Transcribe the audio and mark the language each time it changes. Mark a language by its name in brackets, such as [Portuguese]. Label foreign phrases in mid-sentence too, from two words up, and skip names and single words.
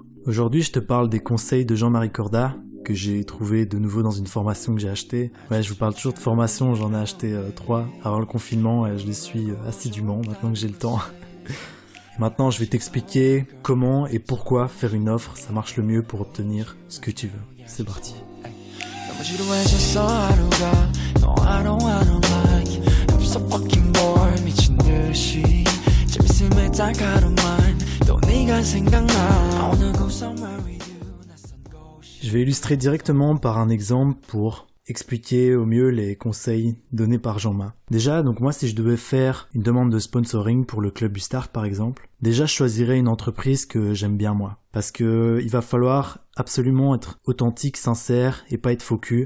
[French] Aujourd'hui je te parle des conseils de Jean-Marie Corda, que j'ai trouvé de nouveau dans une formation que j'ai achetée. Ouais, je vous parle toujours de formation, j'en ai acheté 3 avant le confinement et je les suis assidûment maintenant que j'ai le temps. Et maintenant je vais t'expliquer comment et pourquoi faire une offre, ça marche le mieux pour obtenir ce que tu veux. C'est parti. [Korean] 지루해졌어 하루가 [English] No I don't wanna like I'm so fucking bored [Korean] 미친 듯이 재밌음에 달가루만 또 네가 생각나 [English] I wanna go somewhere with you [Korean] 낯선 곳이 [French] Je vais illustrer directement par un exemple pour expliquer au mieux les conseils donnés par Jean-Ma. Déjà, donc moi si je devais faire une demande de sponsoring pour le Club Ustart par exemple, déjà je choisirais une entreprise que j'aime bien moi. Parce que il va falloir absolument être authentique, sincère et pas être faux cul.